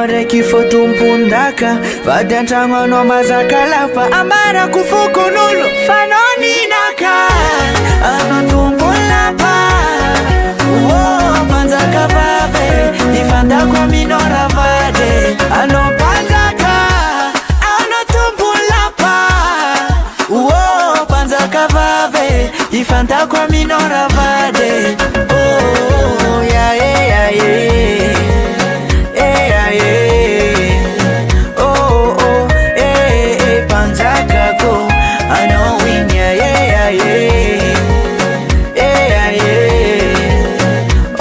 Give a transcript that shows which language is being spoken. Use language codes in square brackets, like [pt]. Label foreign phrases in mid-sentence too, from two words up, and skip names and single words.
[mg] raiky fotompondaka, vady antragno anao mazaka lapa, ambarako fokon'olo fanao ninaka, anao tombolapa, panjaka vave, ifantako aminao ravade. Anao panjaka, anao tombolapa, panjaka vave, ifantako aminao ravade. [en] Oh, yeah, yeah, yeah, yeah, yeah. Oh, oh, [mg] panjaka ko, anao [en] win, yeah, yeah, yeah, yeah, yeah.